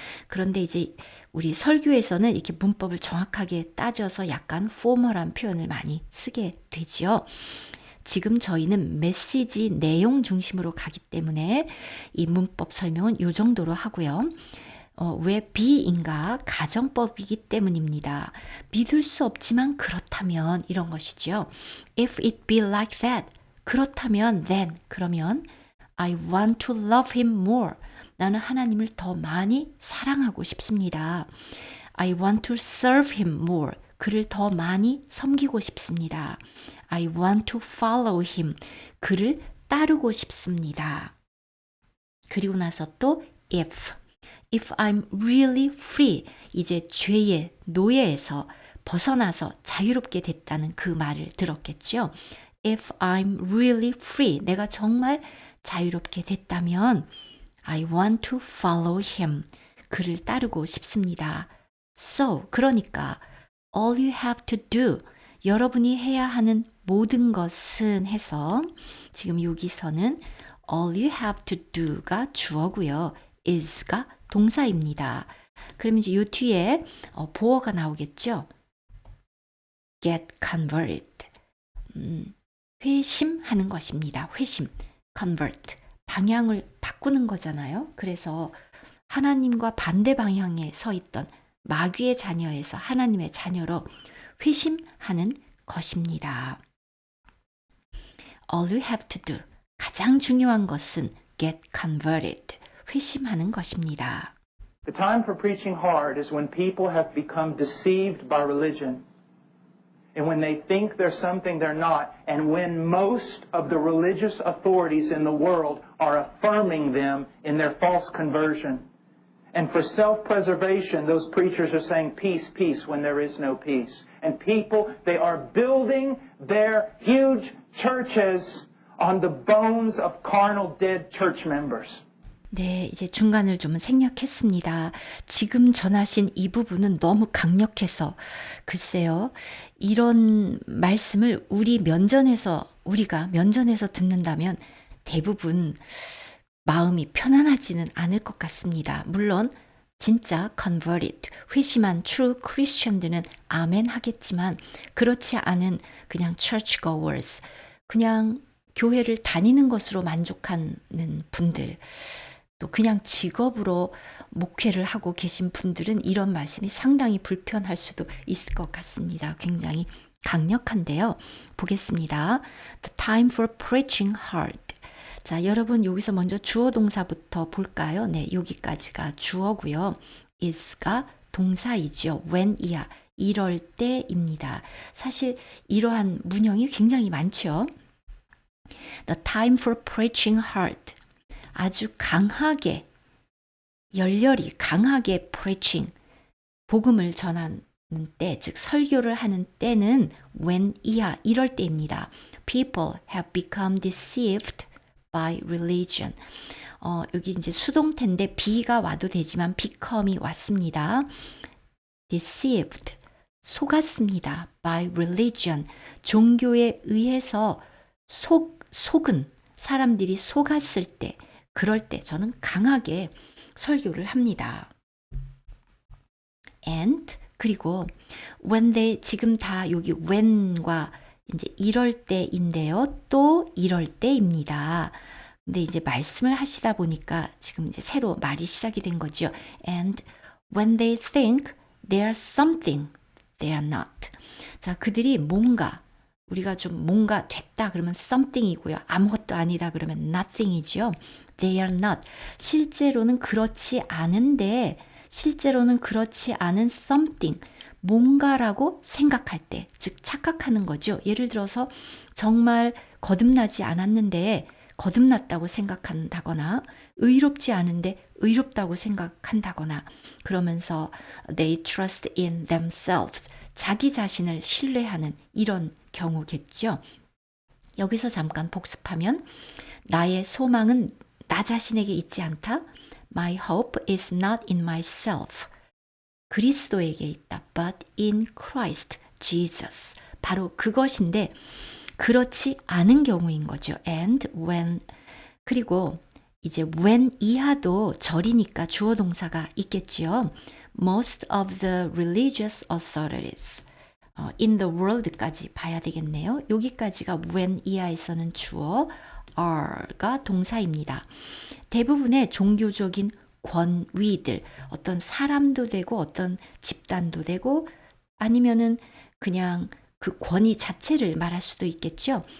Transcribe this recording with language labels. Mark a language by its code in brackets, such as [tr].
[ko] 그런데 이제 우리 설교에서는 이렇게 문법을 정확하게 따져서 약간 포멀한 표현을 많이 쓰게 되지요. 지금 저희는 메시지 내용 중심으로 가기 때문에 이 문법 설명은 이 정도로 하고요. 왜 be인가? 가정법이기 때문입니다. 믿을 수 없지만 그렇다면 이런 것이죠. [en] If it be like that, [ko] 그렇다면 [en] then, [ko] 그러면 [en] I want to love him more. [ko] 나는 하나님을 더 많이 사랑하고 싶습니다. [en] I want to serve him more. [ko] 그를 더 많이 섬기고 싶습니다. [en] I want to follow him. [ko] 그를 따르고 싶습니다. [en] 그리고 나서 또 if I'm really free. [ko] 이제 죄의 노예에서 벗어나서 자유롭게 됐다는 그 말을 들었겠죠. [en] If I'm really free. [ko] 내가 정말 자유롭게 됐다면 [en] I want to follow him. [ko] 그를 따르고 싶습니다. [en] So, [ko] 그러니까 [en] all you have to do, [ko] 여러분이 해야 하는 모든 것은 해서 지금 여기서는 [en] all you have to do가 주어고요. [ko] is가 동사입니다. 그럼 이제 요 뒤에 보어가 나오겠죠. [en] get converted. [ko] 회심하는 것입니다. 회심, convert. 방향을 바꾸는 거잖아요. 그래서 하나님과 반대 방향에 서 있던 마귀의 자녀에서 하나님의 자녀로 회심하는 것입니다. [en] All you have to do, [ko] 가장 중요한 것은 [en] get converted, [ko] 회심하는 것입니다. [en] The time for preaching hard is when people have become deceived by religion. And when they think they're something they're not, and when most of the religious authorities in the world are affirming them in their false conversion. And for self-preservation, those preachers are saying peace, peace, when there is no peace. And people, they are building their huge churches on the bones of carnal, dead church members. [ko] 네, 이제 중간을 좀 생략했습니다. 지금 전하신 이 부분은 너무 강력해서 글쎄요. 이런 말씀을 우리가 면전에서 듣는다면 대부분 마음이 편안하지는 않을 것 같습니다. 물론 진짜 converted, 회심한 true Christian들은 아멘 하겠지만 그렇지 않은 그냥 churchgoers, 그냥 교회를 다니는 것으로 만족하는 분들, 또 그냥 직업으로 목회를 하고 계신 분들은 이런 말씀이 상당히 불편할 수도 있을 것 같습니다. 굉장히 강력한데요. 보겠습니다. [en] The time for preaching hard. [ko] 자, 여러분 여기서 먼저 주어 동사부터 볼까요? 네, 여기까지가 주어고요. is가 동사이죠. when이야. 이럴 때입니다. 사실 이러한 문형이 굉장히 많죠. [en] The time for preaching hard. [ko] 아주 강하게, 열렬히 강하게 preaching, 복음을 전하는 때, 즉 설교를 하는 때는 when이야, 이럴 때입니다. [en] People have become deceived by religion. [ko] 여기 이제 수동태인데 be가 와도 되지만 become이 왔습니다. deceived, 속았습니다. [en] by religion, [ko] 종교에 의해서 속은 사람들이 속았을 때, 그럴 때 저는 강하게 설교를 합니다. And 그리고 [en] when they, [ko] 지금 다 여기 when과 이제 이럴 때인데요. 또 이럴 때입니다. 근데 이제 말씀을 하시다 보니까 지금 이제 새로 말이 시작이 된 거죠. [en] And when they think they are something, they are not. [ko] 자, 그들이 우리가 좀 뭔가 됐다 그러면 something이고요. 아무것도 아니다 그러면 nothing이죠. [en] They are not. [ko] 실제로는 그렇지 않은데, 실제로는 그렇지 않은 something, 뭔가라고 생각할 때, 즉 착각하는 거죠. 예를 들어서 정말 거듭나지 않았는데 거듭났다고 생각한다거나 의롭지 않은데 의롭다고 생각한다거나 그러면서 [en] they trust in themselves [ko] 자기 자신을 신뢰하는 이런 경우겠죠. 여기서 잠깐 복습하면 나의 소망은 나 자신에게 있지 않다. [en] My hope is not in myself. [ko] 그리스도에게 있다. [en] But in Christ Jesus. [ko] 바로 그것인데 그렇지 않은 경우인 거죠. And when 그리고 이제 when 이하도 절이니까 주어 동사가 있겠지요. [en] Most of the religious authorities in the world까지 [ko] 봐야 되겠네요. 여기까지가 when 이하에서는 주어 are가 동사입니다. 대부분의 종교적인 권위들, 어떤 사람도 되고 어떤 집단도 되고 아니면은 그냥 그 권위 자체를 말할 수도 있겠죠.